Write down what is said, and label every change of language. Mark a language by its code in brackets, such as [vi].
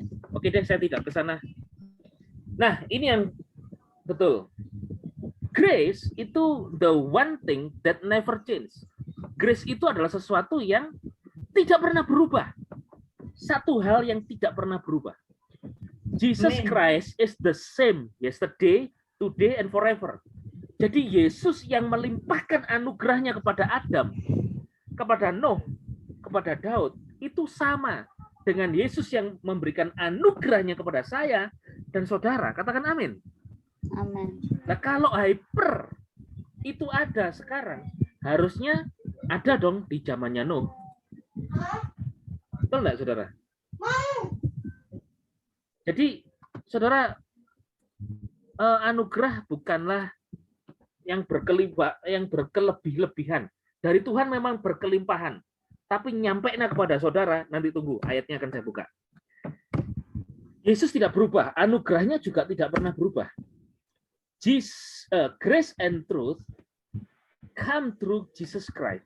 [id] Oke deh, saya tidak ke sana. Nah, ini yang betul. Grace itu [en] the one thing that never change. [id] Grace itu adalah sesuatu yang tidak pernah berubah. Satu hal yang tidak pernah berubah. [en] Jesus Christ is the same yesterday, today, and forever. [id] Jadi Yesus yang melimpahkan anugerahnya kepada Adam, kepada Nuh, kepada Daud, itu sama dengan Yesus yang memberikan anugerahnya kepada saya dan saudara. Katakan amin. Amin. Nah, kalau hyper itu ada sekarang, harusnya ada dong di zamannya Nuh. Betul enggak, saudara? Jadi, saudara, anugerah bukanlah yang berkelebih-lebihan. Dari Tuhan memang berkelimpahan. Tapi nyampe kepada saudara, nanti tunggu, ayatnya akan saya buka. Yesus tidak berubah, anugerahnya juga tidak pernah berubah. [en] Grace and truth come through Jesus Christ.